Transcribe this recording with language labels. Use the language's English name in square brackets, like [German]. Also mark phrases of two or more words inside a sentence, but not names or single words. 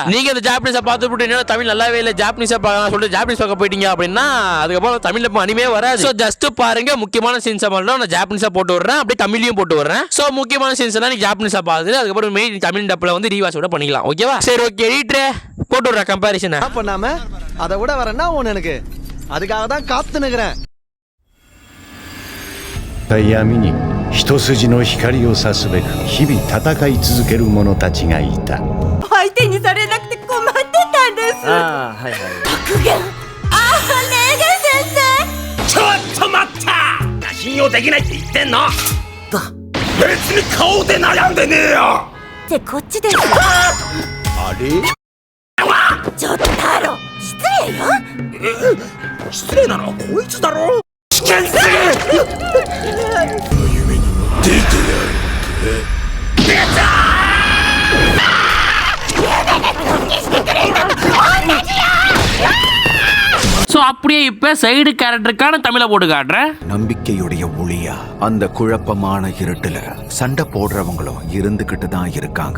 [Tamil] நீங்க இந்த ஜாப்பனீஸை பார்த்துட்டு தமிழ் நல்லாவே இல்லை, ஜாப்பனீஸை பார்க்கலாம் சொல்லிட்டு ஜாப்பனீஸ் பார்க்க போயிட்டீங்க அப்படின்னா அதுக்கப்புறம் தமிழ்ல அனிமே வராது. [English] so just [Tamil] பாருங்க, முக்கியமான சீன்ஸை மட்டும் நான் ஜாப்பனீஸா போட்டு விடுறேன், அப்படியே தமிழ்லையும் போட்டு விடுறேன். ஸோ முக்கியமான சீன்ஸ் எல்லாம் நீ ஜாப்பனீஸா பார்த்துட்டு அதுக்கப்புறம் மெயின் தமிழ் டப்பில் வந்து ரீவாச் கூட பண்ணிக்கலாம். ஓகேவா? சரி, ஓகே, எடிட்டரே போட்டு விடுறேன் கம்பேரிசனை. பண்ணாம அதை விட வரேன்னா ஒண்ணு எனக்கு அதுக்காக தான் காத்து நிக்கிறேன். [Japanese] 闇に一筋の光を差すべく日々戦い続ける者たちがいた。相手にされなくて困ってたんです。はいはい。格言。レーゲン先生。ちょっと待った。信用できないって言ってんの。別に顔で悩んでねえよ。ってこっちです。あれ？ちょっと太郎、失礼よ。失礼なのはこいつだろ。危険すぎる。夢にも出てやる。出た。 [Tamil] ஸோ அப்படியே இப்போ [English] side character [Tamil] தமிழை போட்டு காட்டுறேன். நம்பிக்கையுடைய ஒளியா அந்த குழப்பமான இருட்டுல சண்டை போடுறவங்களும் இருந்துகிட்டு தான் இருக்காங்க.